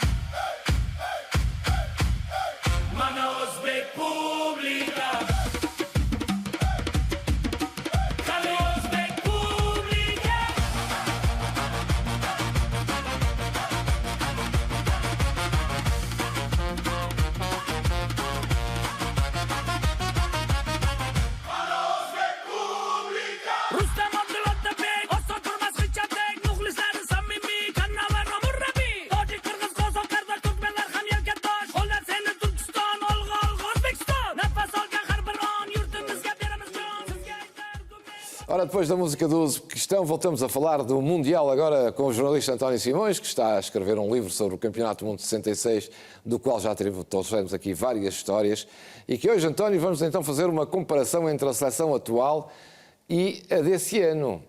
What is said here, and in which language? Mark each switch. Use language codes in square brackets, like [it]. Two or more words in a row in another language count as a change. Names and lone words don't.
[uz] Mana O'zbek Publika Qani O'zbek Publika Rustam Abdullatovbek Oson turmas hujjatdek muxlislari samimiy Kannalar va murabbiy Tojik, Qirg'iz, qozoq, qardosh, turkmanlar ham yelkadosh Qo'llar seni Turkiston, olg'a olg'a O'zbekiston Nafas olgan har bir on yurtimizga beramiz jon Sizga aytar [pt] Ora, depois da música do Uzbequistão, voltamos a falar do Mundial agora com o jornalista António Simões, que está a escrever um livro sobre o Campeonato do Mundo de 66, do qual já trouxemos aqui várias histórias, e que hoje, António, vamos então fazer uma comparação entre a seleção atual e a desse ano.